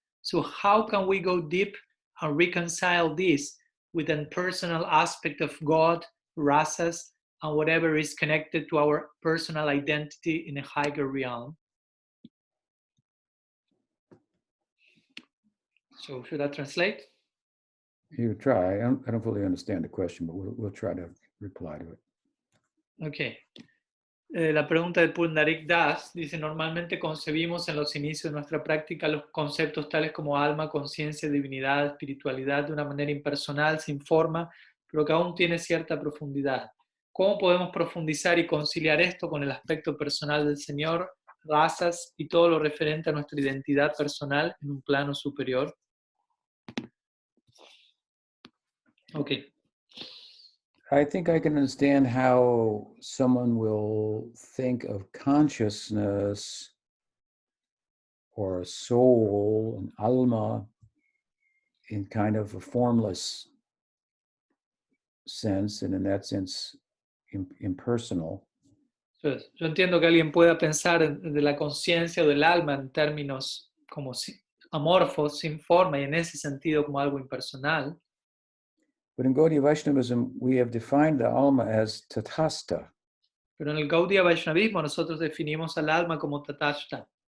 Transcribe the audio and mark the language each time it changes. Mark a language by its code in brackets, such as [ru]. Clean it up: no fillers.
[en] So how can we go deep and reconcile this with an personal aspect of God, rasas, and whatever is connected to our personal identity in a higher realm? So should I translate? You try. I don't fully understand the question, but we'll try to reply to it. Ok. [es] La pregunta de Pundarik Das dice, normalmente concebimos en los inicios de nuestra práctica los conceptos tales como alma, conciencia, divinidad, espiritualidad de una manera impersonal, sin forma, pero que aún tiene cierta profundidad. ¿Cómo podemos profundizar y conciliar esto con el aspecto personal del Señor, razas y todo lo referente a nuestra identidad personal en un plano superior? Ok. [en] I think I can understand how someone will think of consciousness or a soul, an alma, in kind of a formless sense, and in that sense, impersonal. [es] Entonces, yo entiendo que alguien pueda pensar de la conciencia o del alma en términos como amorfos, sin forma, y en ese sentido como algo impersonal. [en] But in Gaudiya Vaishnavism, we have defined the alma as tatastha. [es] Pero en el Gaudiya Vaishnavismo nosotros definimos al alma como tatashta.